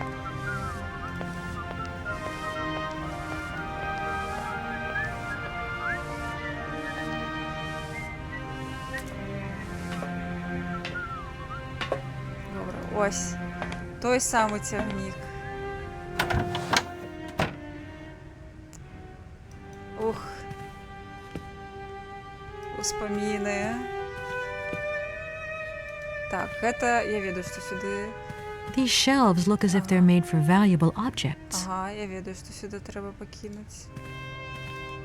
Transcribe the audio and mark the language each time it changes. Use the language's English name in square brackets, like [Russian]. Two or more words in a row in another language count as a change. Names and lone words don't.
[Belarusian] Добра, ось. Той самы цягнік. Ух. Успаміны. Так, гэта я ведаю, што сюды. [English] These shelves look as if they're made for valuable objects. [Belarusian] Ага, я ведаю, што сюды трэба пакінуць.